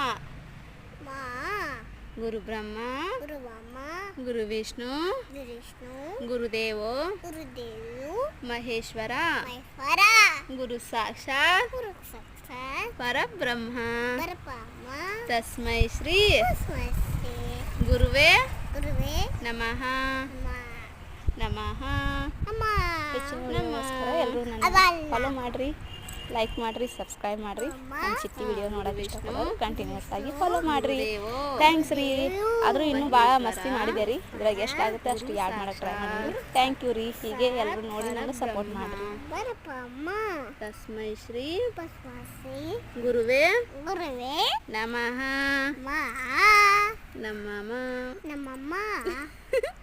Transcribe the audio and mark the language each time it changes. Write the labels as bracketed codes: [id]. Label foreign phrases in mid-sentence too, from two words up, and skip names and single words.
[sa] ಗುರು ಬ್ರಹ್ಮ ಗುರು ವಿಷ್ಣು ಗುರುದೇವೋ ಮಹೇಶ್ವರ ಗುರು ಸಾಕ್ಷಾತ್ ಪರಬ್ರಹ್ಮ ತಸ್ಮೈ ಶ್ರೀ ಗುರುವೇ ನಮಃ ನಮಃ. [kn] ಎಲ್ಲರೂ ನನ್ನ ಫಾಲೋ ಮಾಡಿರಿ, ಲೈಕ್ ಮಾಡಿರಿ, ಸಬ್ಸ್ಕ್ರೈಬ್ ಮಾಡಿರಿ. ನಮ್ಮ ಚಿಟ್ಟಿ ವಿಡಿಯೋ ನೋಡೋಕೆ ಇಷ್ಟಪಡೋರು ಕಂಟಿನ್ಯೂಸ್ ಆಗಿ ಫಾಲೋ ಮಾಡಿರಿ. ಥ್ಯಾಂಕ್ಸ್ ರೀ. ಆದರೂ ಇನ್ನೂ ಭಾಳ ಮಸ್ತಿ ಮಾಡಿದೆ ರೀ. ಇದ್ರಾಗ ಎಷ್ಟಾಗುತ್ತೆ ಅಷ್ಟು ಯಾಡ್ ಮಾಡೋಕೆ ಟ್ರೈ ಮಾಡಿರಿ. [en] thank you [kn] ರೀ. ಹೀಗೆ ಎಲ್ಲರೂ ನೋಡಿ ನನಗೆ ಸಪೋರ್ಟ್ ಮಾಡಿರಿ. [sa] ತಸ್ಮೈ ಶ್ರೀ ಗುರುವೇ ನಮಃ ನಮಃ.